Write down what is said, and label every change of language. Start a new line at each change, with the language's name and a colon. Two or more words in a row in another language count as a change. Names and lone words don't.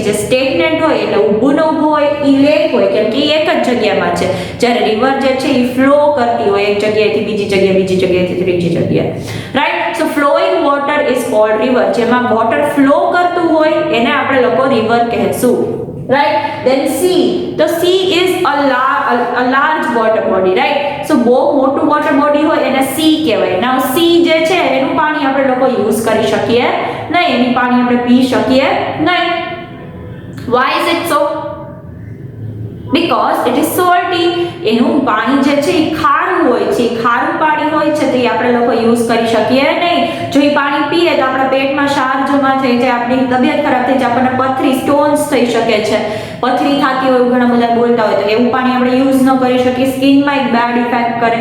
Gujarati: જે સ્ટેગ્નન્ટ હોય એટલે ઊભું ને ઊભું હોય એ લેક હોય, કેમ કે એ એક જ જગ્યામાં છે. જ્યારે રિવર જે છે એ ફ્લો કરતી હોય એક જગ્યાએથી બીજી જગ્યાએથી ત્રીજી જગ્યાએ, રાઈટ?
English: so flowing water is called river.
Gujarati: જેમાં
English: water flow
Gujarati: કરતું હોય એને આપણે લોકો રિવર કહેશું.
English: right? Then sea. The sea is a large water body, right?
Gujarati: So બહુ મોટું
English: water body
Gujarati: હોય એને sea કહેવાય.
English: Now sea
Gujarati: જે છે એનું પાણી આપણે લોકો યુઝ કરી શકીએ નહીં, એની પાણી આપણે પી શકીએ નહીં.
English: Why is it so? Because it is salty.
Gujarati: એનું પાણી જે છે એ ખારું હોય છે, ખારું પાણી હોય છે, તો એ આપણે લોકો યુઝ કરી શકીએ નહીં. જો એ પાણી પીએ તો આપણા પેટમાં ક્ષાર જમા થઈ જાય, આપણી તબિયત ખરાબ થઈ જાય, આપણને પથરી સ્ટોન્સ થઈ શકે છે, પથરી થતી હોય ઘણા બધા બોલતા હોય, તો એવું પાણી આપણે યુઝ ન કરી શકીએ, સ્કિનમાં એક
English: bad effect
Gujarati: કરે.